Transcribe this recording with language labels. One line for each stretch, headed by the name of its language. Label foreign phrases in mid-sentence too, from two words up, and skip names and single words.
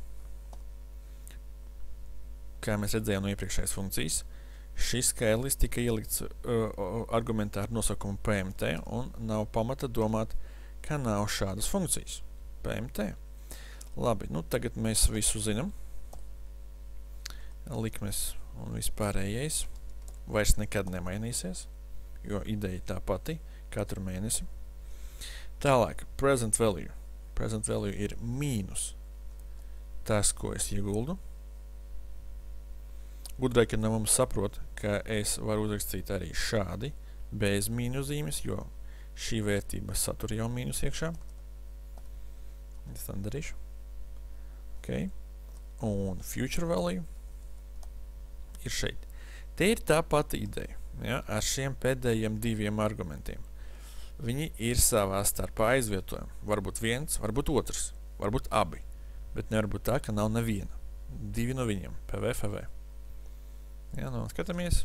Latvian: Kā mēs redzējām no iepriekšējās funkcijas, šis skaitlis tika ielikts argumentā ar nosaukumu PMT un nav pamata domāt, ka nav šādas funkcijas. PMT. Labi, nu tagad mēs visu zinām. Likmes un vispārējais vairs nekad nemainīsies, jo ideja tā pati katru mēnesi. Tālāk,
English: present value. Present value
Latvian: ir mīnus tas, ko es ieguldu. Gudrākie no mums saprot, ka es varu uzrakstīt arī šādi, bez mīnuszīmes, jo šī vērtība satura jau mīnus iekšā. Es tā darīšu. Okay. Un
English: future value
Latvian: ir šeit. Te ir tā pati ideja, ja, ar šiem pēdējiem diviem argumentiem. Viņi ir savā starpā aizvietojumi. Varbūt viens, varbūt otrs, varbūt abi. Bet nevar būt tā, ka nav neviena. Divi no viņiem. PV, FV. Ja, nu, skatāmies.